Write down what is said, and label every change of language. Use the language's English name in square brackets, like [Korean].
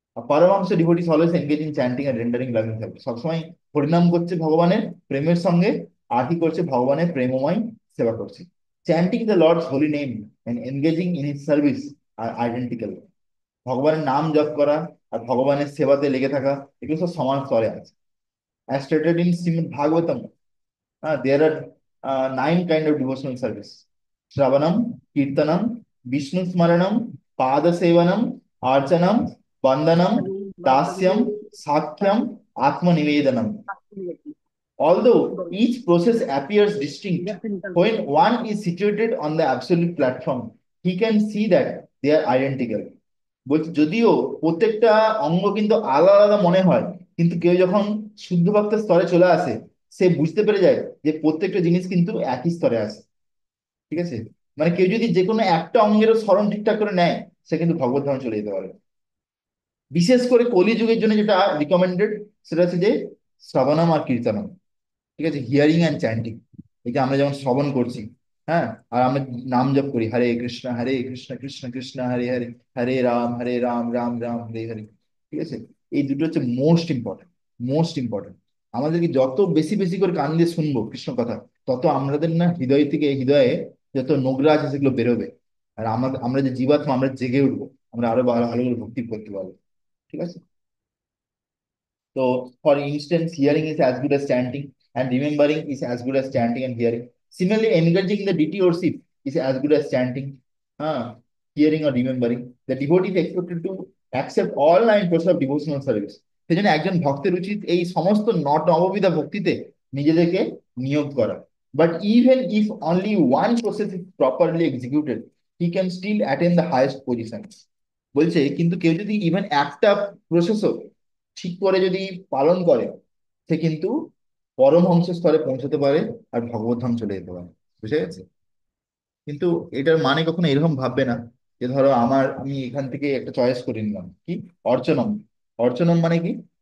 [English] পারমাংস devotees always engage in chanting and rendering loving service, [Bangla] সবসময় হরিনাম করছে ভগবানের প্রেমের সঙ্গে, আর কি করছে ভগবানের প্রেমময় সেবা করছে। [English] Chanting the lord's holy name and engaging in his service are identical. [Bangla] ভগবানের নাম জপ করা আর ভগবানের সেবাতে লেগে থাকা এগুলো সব সমান স্তরে আছে। [English] As stated in Srimad Bhagavatam, there are nine kind of devotional service: Shravanam, Kirtanam, Vishnu Smaranam, Pada Sevanam, Archanam, Vandanam, Dasyam, Sakhyam, Atma Nivedanam. Although each process appears distinct, when one is situated on the absolute platform, he can see that they are identical. [Bangla] বলছি যদিও প্রত্যেকটা অঙ্গ কিন্তু আলাদা আলাদা মনে হয়, কিন্তু কেউ যখন শুদ্ধ ভক্তের স্তরে চলে আসে, সে বুঝতে পেরে যায় যে প্রত্যেকটা জিনিস কিন্তু একই স্তরে আছে। ঠিক আছে, মানে কেউ যদি যে কোনো একটা অঙ্গেরও স্মরণ ঠিকঠাক করে নেয়, সে কিন্তু ভগবত ধামে চলে যেতে পারে। বিশেষ করে কলিযুগের জন্য যেটা রিকমেন্ডেড, সেটা হচ্ছে যে শ্রবণম আর কীর্তনম। ঠিক আছে, [English] Hearing and chanting. [Bangla] এই যে আমরা যেমন শ্রবণ করছি, হ্যাঁ, আর আমরা নাম জপ করি, হরে কৃষ্ণ কৃষ্ণ কৃষ্ণ হরে হরে, হরে রাম রাম রাম হরে হরে। ঠিক আছে, এই দুটো হচ্ছে মোস্ট ইম্পর্টেন্ট, মোস্ট ইম্পর্টেন্ট। আমাদেরকে যত বেশি বেশি করে কান দিয়ে শুনবো কৃষ্ণ কথা, তত আমাদের না হৃদয় থেকে হৃদয়ে যত নোংরা আছে সেগুলো বেরোবে। আর আমরা আমরা যে জীবাত্মা, আমরা জেগে উঠবো, আমরা আরো ভালো ভালো করে ভক্তি করতে পারবো। ঠিক আছে। [English] So, for instance, hearing is as good as chanting, and remembering is as good as chanting and hearing. Similarly, engaging in the deity worship is as good as chanting, hearing or remembering. The devotee is expected to accept all nine processes of devotional service. [Bangla] সেজন্য একজন ভক্তের উচিত এই সমস্ত নববিধা ভক্তিতে নিজেদেরকে নিয়োগ করা। [English] But even if only one process is properly executed, he can still attain the highest position. [Bangla] বলছে কিন্তু কেউ যদি ইভেন একটা প্রসেসও ঠিক করে যদি পালন করে, সে কিন্তু পরমহংস স্তরে পৌঁছতে পারে আর ভগবত ধাম চলে যেতে পারে। বুঝে গেছে? কিন্তু এটার মানে কখনো এরকম ভাববে না যে ধরো আমি এখান থেকে একটা চয়েস করে নিলাম কি, অর্চনম। অর্চনম মানে কি?